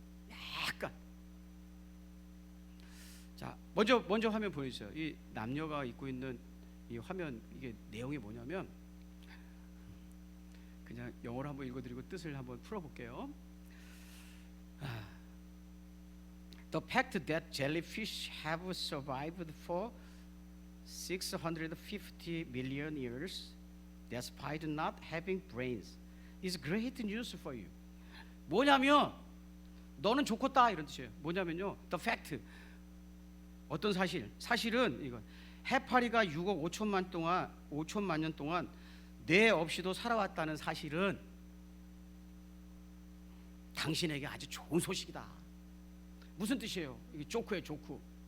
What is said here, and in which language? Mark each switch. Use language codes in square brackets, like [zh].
[ko] 약간. 자, 먼저 화면 보여주세요. 이 남녀가 입고 있는 이 화면, 이게 내용이 뭐냐면, 그냥 영어로 한번 읽어드리고 뜻을 한번 풀어볼게요. [en] The fact that jellyfish have survived for 650 million years, despite not having brains, is great news for you. [ko] 뭐냐면 너는 좋겠다 이런 뜻이에요. 뭐냐면요, the fact, 어떤 사실은 이건 해파리가 6억 5천만 년 동안 뇌 없이도 살아왔다는 사실은 당신에게 아주 좋은 소식이다. 무슨 뜻이에요? 이게 조크예요, 조크.